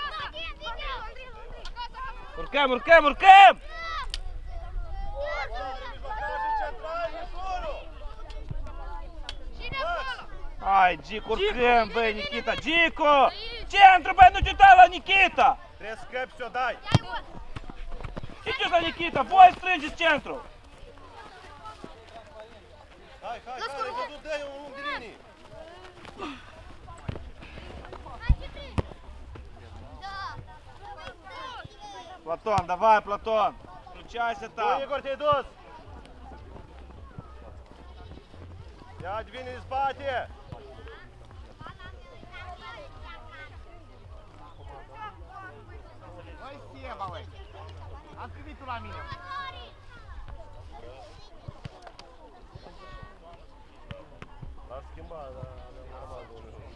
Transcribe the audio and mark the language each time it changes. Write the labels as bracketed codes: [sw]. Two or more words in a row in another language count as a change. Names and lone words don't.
[ro] Urcăm, urcăm, urcăm! Hai, Gico, urcăm, băi, Nikita! Gico! Centru, băi, nu te uita la Nikita! Trebuie să scăpi și o dai! Ce la Nikita? Voi strângeți centru! Hai, ai văzut, dă-i un unghi de linii! [ru] Platon, давай, Platon! Включайся там! [ro] Igor, te-ai dus! Ia, vine în spate! Băi, Sieva, băi! Ați privit tu la mine! L-am schimbat, dar normal, domnule.